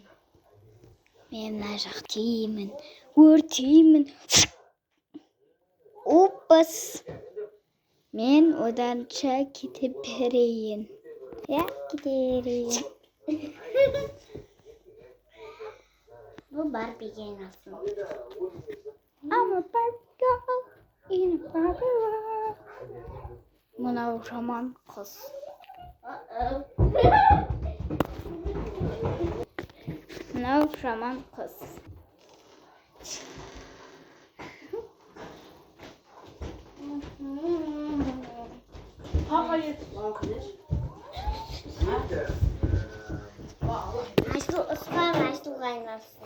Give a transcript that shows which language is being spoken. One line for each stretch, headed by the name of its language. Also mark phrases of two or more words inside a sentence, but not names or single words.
Kazakh: Мен мына жақ теймін, өртеймін. Опас. Мен оданша кете берейін. Кете берейін. Бұл Барбиге айналсын.
English: I'm a Barbie girl in a Barbie world.
Kazakh: Мынау жаман қыз. Мынау жаман қыз. Айсұлуға айналсын.